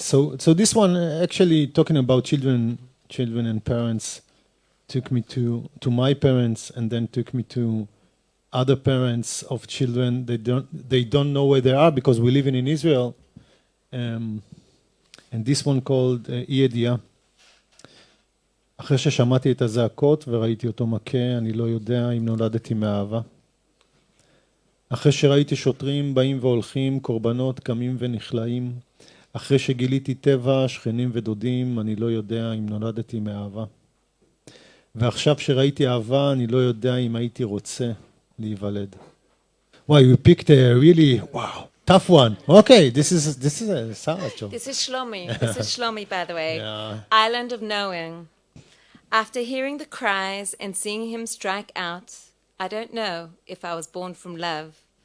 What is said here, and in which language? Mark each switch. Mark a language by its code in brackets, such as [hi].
[en] So this one, actually talking about children and parents, took me to my parents, and then took me to other parents of children. They don't know where they are because we live in Israel. And this one called Iyediyah. [he] אחרי ששמעתי את הזעקות וראיתי אותו מכה, אני לא יודע אם נולדתי מאהבה. אחרי שראיתי שוטרים באים והולכים, קורבנות קמים ונכלאים, אחרי שגיליתי טבע, שכנים ודודים, אני לא יודע אם נולדתי מאהבה. ועכשיו שראיתי אהבה, אני לא יודע אם הייתי רוצה להיוולד. [en] Wow, you picked a really, wow, tough one. Okay, this is a Sarah. This is Shlomi. This is Shlomi, by the way. Yeah. Island of Knowing. After hearing the cries and seeing him strike out, I don't know if I was born from love.